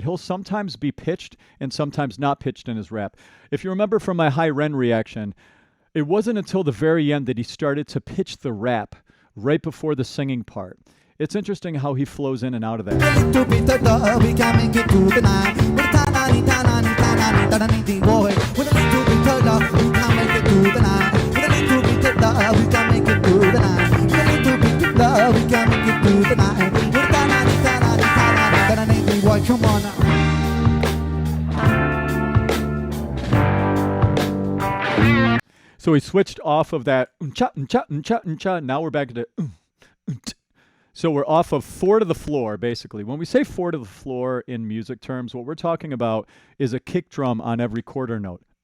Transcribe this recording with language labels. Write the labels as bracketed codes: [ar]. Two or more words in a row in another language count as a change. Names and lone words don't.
[en] He'll sometimes be pitched and sometimes not pitched in his rap. If you remember from my high REN reaction, it wasn't until the very end that he started to pitch the rap right before the singing part. It's interesting how he flows in and out of that. With a little bit of luck, we can make it through the night. With a ta-na-ni, ta-na-ni, ta-na-ni, ta-na-ni, boy. With a little bit of luck, we can make it through the night. With a little bit of luck, we can make it through the night. With a little bit of luck, we can make it through the night. With a ta-na-ni, ta-na-ni, ta-na-ni, ta-na-ni, boy. Come on now. So he switched off of that cha cha cha cha. Now we're back to so we're off of 4 to the floor, basically. When we say 4 to the floor in music terms, what we're talking about is a kick drum on every quarter note.